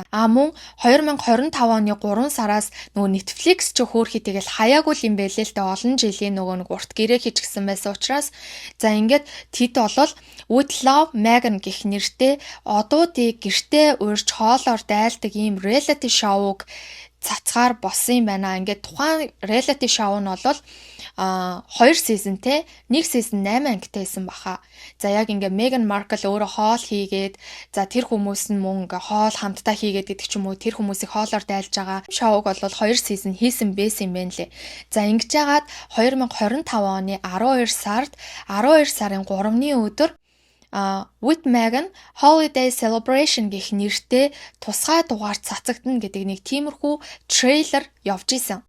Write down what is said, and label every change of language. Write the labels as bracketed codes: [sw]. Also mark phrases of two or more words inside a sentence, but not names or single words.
[mn] Мөн 2025 оны 3 сараас нөгөө Netflix ч хөөрхий тэгэл хаяагүй юм байлээ л дээ олон жилийн нөгөө нэг урт гэрээ хийчихсэн байсан учраас за ингээд тэд бол With Love Megan гэх нэртэй одуудыг гэртээ урьж хоолоор дайлдаг ийм [en] reality show- [mn] г цацгаар болсон юм байна. Ингээд тухайн [en] reality show [mn] нь бол 2 сизонтэй, 1 сизон 8 ангитай байсан баха. За яг ингээ Меган Маркл өөрөө хоол хийгээд, за тэр хүмүүс нь мөн ингээ хоол хамтдаа хийгээд гэдэг ч юм уу тэр хүмүүсийг хоолоор дайлж байгаа шоуг бол 2 сизон хийсэн байсан юм байна лээ. За ингэж яагаад 2025 оны 12 сард 12 сарын 3-ны өдөр With Megan Holiday Celebration гэх нэртэй тусгай дугаар цацагдана гэдэг нэг тиймэрхүү трейлер явж исэн.